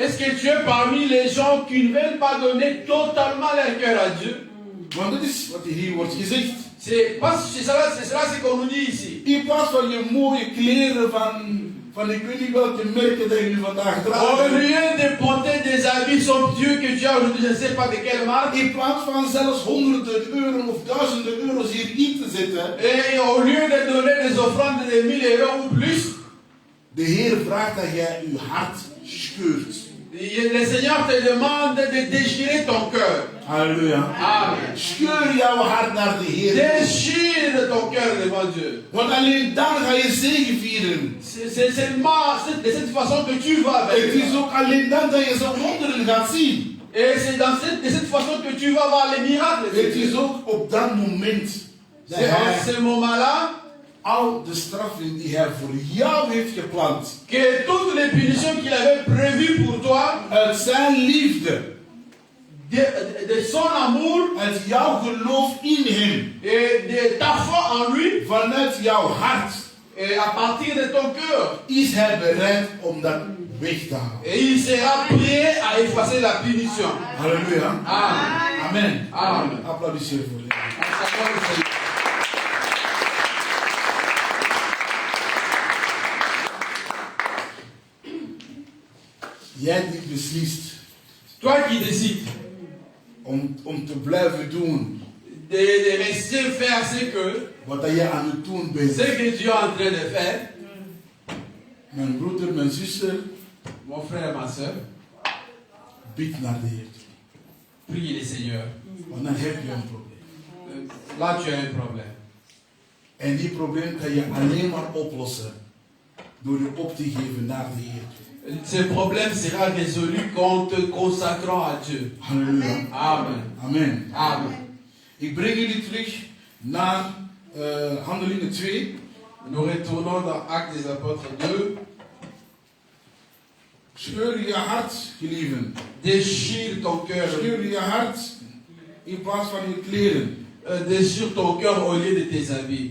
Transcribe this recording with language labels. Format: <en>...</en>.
<fr>Est-ce que tu es parmi les gens qui ne veulent pas donner totalement leur cœur à Dieu?</fr> <nl>Want dat is wat hier wordt gezegd.</nl> <fr>C'est cela ce qu'on nous dit ici.</fr> <nl>In plaats van je mooie kleren van ik weet niet welke merken dat je nu vandaag</nl> <fr>Au</fr> <nl>draagt.</nl> <fr>lieu de porter des habits somptueux que tu as aujourd'hui, je ne sais pas de quelle marque,</fr> <nl>In plaats van zelfs honderden euro of duizenden euro's hier in te zetten.</nl> <fr>et au lieu de donner des offrandes de 1000 € ou plus,</fr> <nl>De Heer vraagt dat jij je hart scheurt.</nl> <fr>le Seigneur te demande de déchirer ton cœur. Halleluja. Amen.</fr> <nl>Scheur jouw hart naar de Heer.</nl> <fr>Déchire ton cœur devant Dieu.</fr> <nl>Want alleen dan ga je zegen vieren.</nl> <fr>C'est seulement de cette façon que tu vas avec</fr> <nl>Het is ook alleen dan dat je zo'n wonderen gaat zien.</nl> <fr>Et c'est de cette façon que tu vas voir les miracles.</fr> <nl>Het is ook op dat moment dat</nl> <fr>C'est en</fr> <nl>hij</nl> <fr>ce moment-là</fr> <nl>al de straffen die hij voor jou heeft gepland,</nl> <fr>que toutes les punitions qu'il avait prévues pour toi,</fr> <nl>uit zijn liefde,</nl> <fr>de son amour</fr> <nl>uit jouw geloof in hem,</nl> <fr>et de ta foi en lui,</fr> <nl>vanuit jouw hart,</nl> <fr>et à partir de ton cœur,</fr> <nl>is hij bereid om dat weg te halen.</nl> <fr>et il sera prêt à effacer la punition. Halleluja. Amen. Amen. Amen.</fr> <nl>Applaudisseer voor dit.</nl> <fr>Acclamons le Seigneur.</fr> <nl>Jij die beslist</nl> <fr>Toi qui décides</fr> <nl>om te blijven doen</nl> <fr>de rester faire</fr> <nl>wat dat je aan het doen bent.</nl> <fr>ce que tu es en train de faire,</fr> <nl>Mijn broeder, mijn zuster,</nl> <fr>mon frère et ma soeur,</fr> <nl>bid naar de Heer.</nl> <fr>prie le Seigneur.</fr> <nl>Want dan heb je een probleem.</nl> <fr>Là, tu as un problème.</fr> <nl>En die probleem kan je alleen maar oplossen door je op te geven naar de Heer.</nl> <fr>Ce problème sera résolu qu'en te consacrant à Dieu. Halleluja. Amen. Amen. Amen.</fr> <nl>Ik breng jullie terug naar Handelingen 2.</nl> <fr>Nous retournons dans Actes des Apôtres 2.</fr> <nl>Scheur je hart, gelieven.</nl> <fr>Déchire ton cœur.</fr> <nl>Scheur je hart in plaats van je kleren.</nl> <fr>Déchire ton cœur au lieu de tes habits.</fr>